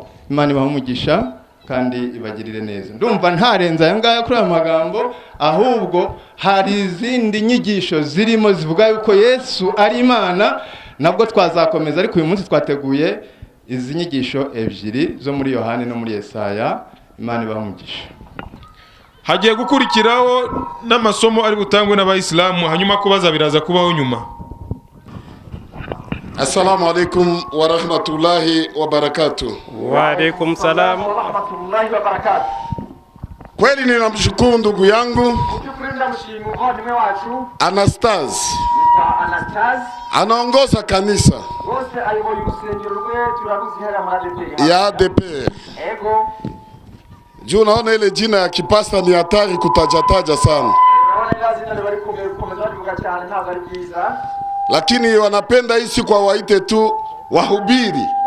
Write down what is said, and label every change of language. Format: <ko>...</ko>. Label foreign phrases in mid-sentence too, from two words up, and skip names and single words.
<rw>Imana ibahe umugisha kandi ibagirire neza. Ndumva ntarenza aya ngaya kuri aya magambo, ahubwo hari izindi nyigisho zirimo zivuga yuko Yesu ari Imana, nabwo twazakomeza, ariko uyu munsi twateguye izi nyigisho ebyiri zo muri Yohana no muri Yesaya. Imana ibahe umugisha. Hagiye gukurikiraho n'amasomo ari butangwe n'abayisilamu, hanyuma kubaza biraza kubaho nyuma.</rw> <ar>السلام عليكم ورحمة الله وبركاته. وعليكم السلام ورحمة الله وبركاته.</ar> <sw>Kweli ninamshukuru ndugu yangu Anastase, anaongoza kanisa ya ADPR. Juu naona ile jina ya kipasta ni hatari kutajataja sana, lakini wanapenda hisi kwa waite tu wahubiri.</sw>